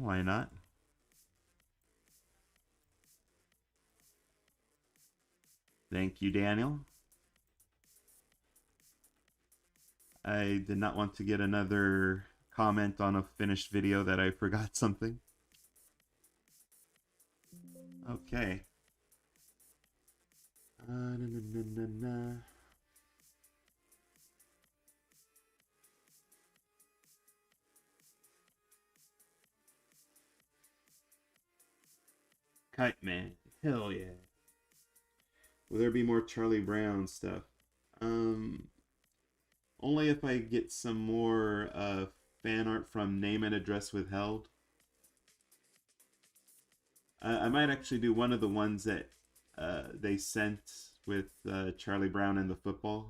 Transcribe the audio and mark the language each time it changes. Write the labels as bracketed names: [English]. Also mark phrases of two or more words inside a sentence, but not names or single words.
[English] Why not? Thank you, Daniel. I did not want to get another comment on a finished video that I forgot something. Okay. Na, na, na, na, na. Kite Man. Hell yeah. Will there be more Charlie Brown stuff? Um, Only if I get some more fan art from Name and Address Withheld. I might actually do one of the ones that they sent with Charlie Brown and the football.